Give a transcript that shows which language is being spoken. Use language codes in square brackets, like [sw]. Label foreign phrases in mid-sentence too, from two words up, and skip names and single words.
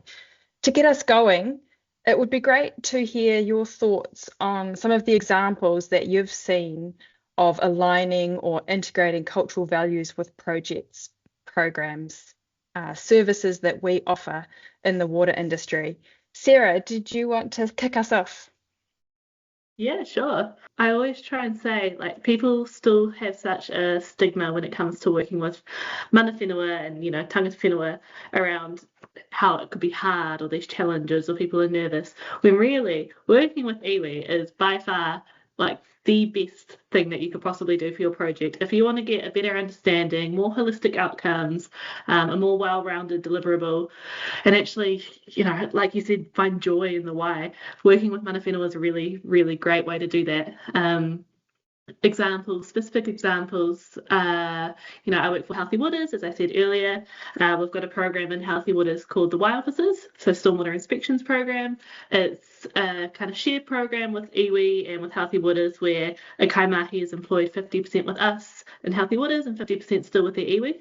[en] To get us going, it would be great to hear your thoughts on some of the examples that you've seen of aligning or integrating cultural values with projects, programs, services that we offer in the water industry. Sarah, did you want to kick us off? Yeah, sure. I always try and say, people still have such a stigma when it comes to working with [mi] mana whenua [en] and, [mi] tangata whenua [en] around how it could be hard or there's challenges or people are nervous, when really working with iwi is by far the best thing that you could possibly do for your project. If you want to get a better understanding, more holistic outcomes, a more well-rounded deliverable, and actually, like you said, find joy in the wai, working with [mi] mana whenua [en] is a really, really great way to do that. Specific examples, I work for Healthy Waters, as I said earlier. We've got a program in Healthy Waters called the Wai Officers, so Stormwater Inspections Program. It's a kind of shared program with iwi and with Healthy Waters where a kaimahi is employed 50% with us in Healthy Waters and 50% still with their iwi.